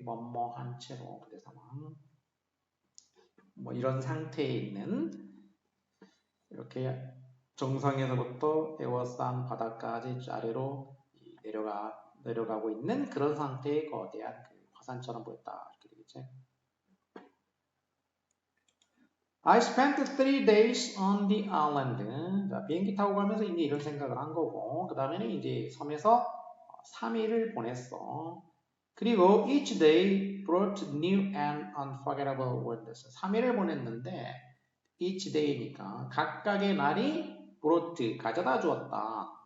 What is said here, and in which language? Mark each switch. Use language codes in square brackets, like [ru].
[ko] 뭐뭐한 채로 부대 상황. 뭐 이런 상태에 있는 이렇게 정상에서부터 에워싼 바다까지 아래로 내려가고 있는 그런 상태의 거대한 그 화산처럼 보였다. 이렇게 되겠지. [en] I spent 3 days on the island. [ko] 자, 비행기 타고 가면서 이제 이런 생각을 한 거고, 그 다음에는 이제 섬에서 3일을 보냈어. 그리고 [en] each day brought new and unforgettable wonders. [ko] 3일을 보냈는데 [en] each day [ko] 니까 각각의 날이 brought 가져다 주었다.